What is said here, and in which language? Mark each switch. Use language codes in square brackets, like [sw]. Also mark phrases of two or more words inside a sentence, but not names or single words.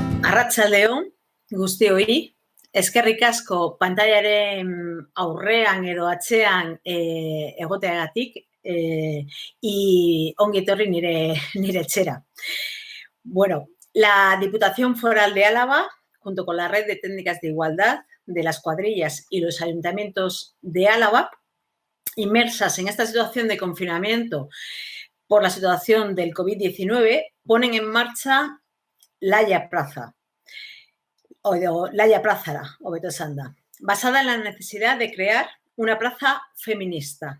[eu] Arratsaldeon guztioi, eskerrik asko pantailaren aurrean edo atzean egoteagatik y ongi etorri nire etxera. [es] Bueno, la Diputación Foral de Álava, junto con la Red de Técnicas de Igualdad de las cuadrillas y los ayuntamientos de Álava, inmersas en esta situación de confinamiento por la situación del COVID-19, ponen en marcha Laia Praza, o Laia Plázara, [eu] hobeto esanda, [es] basada en la necesidad de crear una plaza feminista.